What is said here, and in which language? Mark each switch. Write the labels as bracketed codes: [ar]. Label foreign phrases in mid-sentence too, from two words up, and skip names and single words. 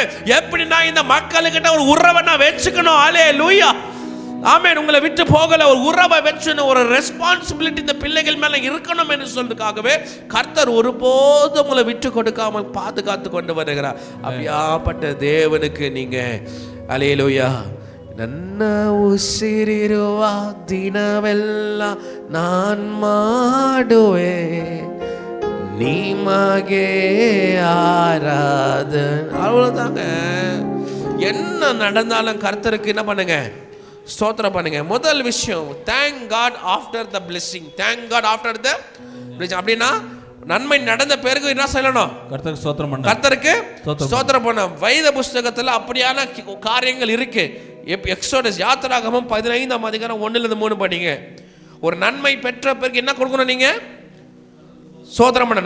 [ta] எப்படின்னா இந்த மக்களுக்கிட்ட ஒரு உறவை நான் வச்சுக்கணும். அல்லேலூயா. ஆமென். உங்களை விட்டு போகல, ஒரு உறவை வச்சுன்னு ஒரு ரெஸ்பான்சிபிலிட்டி இந்த பிள்ளைகள் மேல இருக்கணும் என்று சொல்றதுக்காகவே கர்த்தர் ஒருபோதும் உங்களை விட்டு கொடுக்காமல் பாதுகாத்து கொண்டு வருகிறார். அப்படியாப்பட்ட தேவனுக்கு நீங்க அல்லேலூயா. [kn] ನನ್ನ ಉಸಿರಿರುವ ದಿನವೆಲ್ಲ ನಾನ್ ಮಾಡುವೆ ನಿಮಗೆ ஆராதனை. [ta] அவ்வளவுதாங்க. என்ன நடந்தாலும் கர்த்தருக்கு என்ன பண்ணுங்க, ஸ்தோத்திரம் பண்ணுங்க. முதல் விஷயம், [en] Thank God after the blessing. Thank God after the blessing. [ta] அப்படின்னா நன்மை நடந்த பிறகு என்ன செய்யணும்? கர்த்தருக்கு ஸ்தோத்திரம் பண்ணணும். கர்த்தருக்கு ஸ்தோத்திரம் பண்ணணும். வேத புஸ்தகத்துல அப்படியான காரியங்கள் இருக்கு. எக்ஸோடஸ் யாத்திராகமம் 15ஆம் அதிகாரம் 1-3 படிங்க. ஒரு நன்மை பெற்ற பிறகு என்ன கொடுக்கணும்? நீங்க ஸ்தோத்திரம் பண்ணணும்.